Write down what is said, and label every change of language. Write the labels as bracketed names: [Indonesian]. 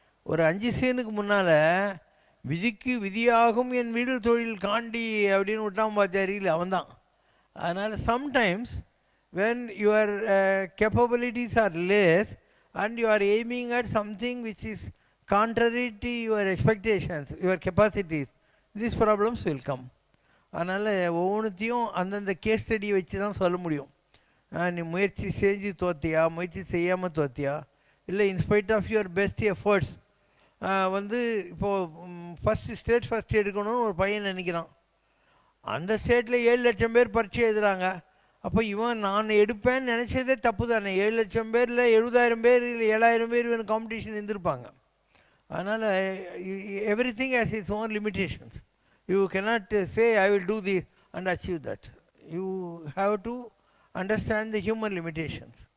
[Tamil] ஒரு 5 சீனுக்கு முன்னால் விதிக்கு விதியாகும் என் வீடு தொழில் காண்டி அப்படின்னு விட்டான் பார்த்தாரியில் அவன் தான். [English] அதனால் sometimes when your capabilities are less and you are aiming at something which is contrary to your expectations, your capacities, these problems will come. [Tamil] அதனால் ஒவ்வொன்றுத்தையும் அந்தந்த கேஸ் ஸ்டடியை வச்சு தான் சொல்ல முடியும். நீ முயற்சி செஞ்சு தோத்தியா, முயற்சி செய்யாமல் தோத்தியா, இல்லை [English] In spite of your best efforts. [Tamil] வந்து இப்போது ஸ்டேட் ஃபஸ்ட் எடுக்கணும்னு ஒரு பையன் நினைக்கிறான். அந்த ஸ்டேட்டில் 7 லட்சம் பேர் பரீட்சை எழுதுகிறாங்க. அப்போ இவன் நான் எடுப்பேன்னு நினச்சதே தப்பு தானே. 7 லட்சம் பேரில் 70,000 பேர் இல்லை 7,000 பேர் இவன் காம்படிஷன் இருந்திருப்பாங்க. [English] அதனால் everything has its own limitations. You cannot say I will do this and achieve that. You have to understand the human limitations.